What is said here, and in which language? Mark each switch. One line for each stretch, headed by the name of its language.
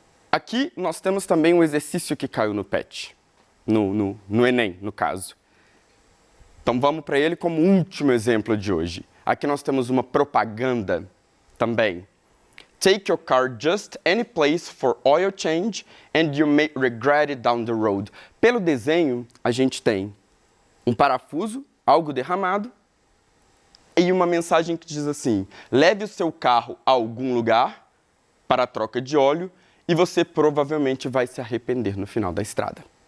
Portuguese: Aqui nós temos também um exercício que caiu no PET, no Enem, no caso. Então vamos para ele como último exemplo de hoje. Aqui nós temos uma propaganda também.
English: Take your car just any place for oil change and you may regret it down the road.
Portuguese: Pelo desenho, a gente tem um parafuso, algo derramado, e uma mensagem que diz assim: leve o seu carro a algum lugar para a troca de óleo e você provavelmente vai se arrepender no final da estrada.